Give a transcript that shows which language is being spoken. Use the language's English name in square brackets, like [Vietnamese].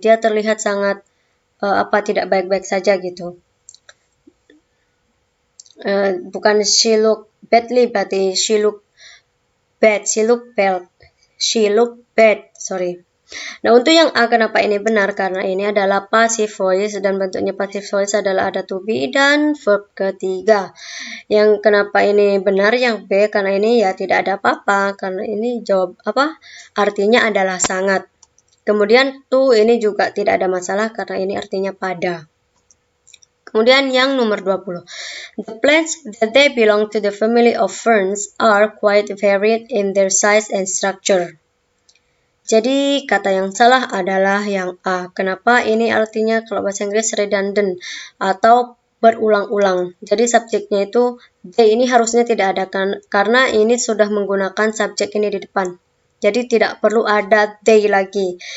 [Indonesian] Dia terlihat sangat tidak baik-baik saja gitu. Bukan [English] she look badly, [Indonesian] berarti [English] she look bad, she look bad, sorry. [Indonesian] Nah, untuk yang A kenapa ini benar? Karena ini adalah passive voice dan bentuknya passive voice adalah ada to be dan verb ketiga. Yang kenapa ini benar yang B? Karena ini ya tidak ada apa-apa, karena ini jawab artinya adalah sangat. Kemudian to ini juga tidak ada masalah karena ini artinya pada. Kemudian yang nomor 20. [English] The plants that they belong to the family of ferns are quite varied in their size and structure. [Indonesian] Jadi kata yang salah adalah yang A. Kenapa? Ini artinya kalau bahasa Inggris redundant atau berulang-ulang. Jadi subjeknya itu they ini harusnya tidak ada karena ini sudah menggunakan subjek ini di depan. Jadi tidak perlu ada they lagi.